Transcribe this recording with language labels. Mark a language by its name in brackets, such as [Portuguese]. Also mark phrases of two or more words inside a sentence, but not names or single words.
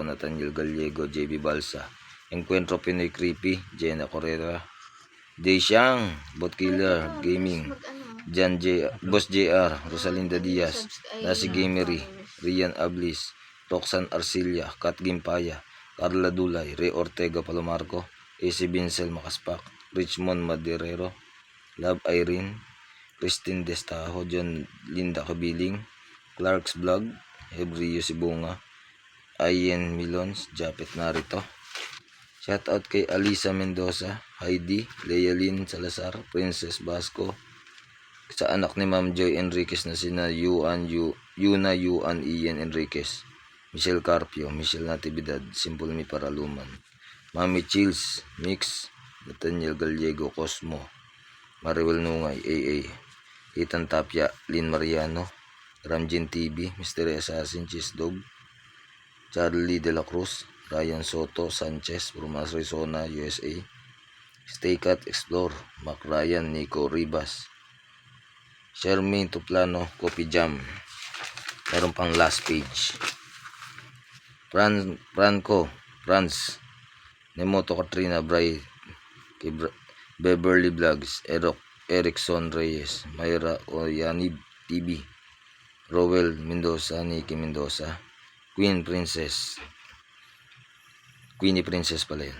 [Filipino] Nathaniel Gallego, JB Balsa, Encuentro Pinoy Creepy, Jenna Correa, Jay Xiang, Bot Killer Gaming, Jan J, Boss JR, Rosalinda Diaz, Nasi Gamery, Rian Ablis, Roxanne Arcilia, Kat Gimpaya, Carla Dulay, Ray Ortega Palomarco, AC Bincel Makaspak, Richmond Maderero, Love Irene, Christine Destajo, John Linda Kabiling, Clark's Vlog, Hebrio Sibunga, Ayen Milons, Japet Narito. Shoutout kay Alisa Mendoza, Heidi, Lealyn Salazar, Princess Basco, sa anak ni Ma'am Joy Enriquez na sina Yuna Yuan Ian Enriquez, Michelle Carpio, Michelle Natividad, Simple Mi Paraluman, Mami Chills, Mix, Nathaniel Gallego, Cosmo, Maribel Nungay, AA, Ethan Tapia, Lynn Mariano, Ramjin TV, Mystery Assassin, Cheese Dog, Charlie De La Cruz, Ryan Soto Sanchez from Arizona, USA. Stay Cat Explore, Mac Ryan, Nico Ribas. Shermaine Tuplano, Coffee Jam. Meron pang [English] last page. [Filipino] Franz, Nemoto Katrina Bray, Beverly Vlogs, Erickson Reyes, Mayra Oyanib TV, Rowell Mendoza, Nikki Mendoza, Queenie Princess pala yan.